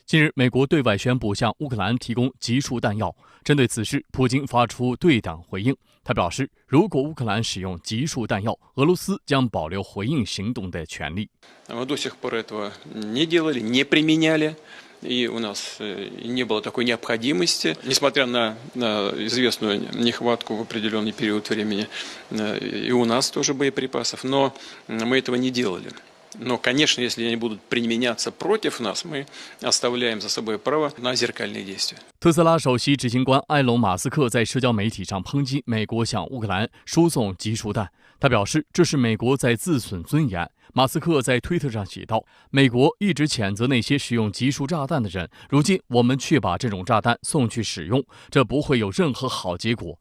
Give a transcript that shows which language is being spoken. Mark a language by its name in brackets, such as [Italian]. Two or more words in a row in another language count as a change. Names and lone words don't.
[Chinese] 近日，美国对外宣布向乌克兰提供集束弹药。针对此事，普京发出对等回应。他表示，如果乌克兰使用集束弹药，俄罗斯将保留回应行动的权利。 [Russian] И у нас не было такой необходимости, несмотря на известную нехватку в определенный период времени, и у нас тоже боеприпасов, но мы этого не делали. Но, конечно, если они будут применяться против нас, мы оставляем за собой право на зеркальные действия. [Chinese] 特斯拉首席执行官埃隆·马斯克在社交媒体上抨击美国向乌克兰输送集束弹，他表示这是美国在自损尊严。马斯克在推特上写道：“美国一直谴责那些使用集束炸弹的人，如今我们却把这种炸弹送去使用，这不会有任何好结果。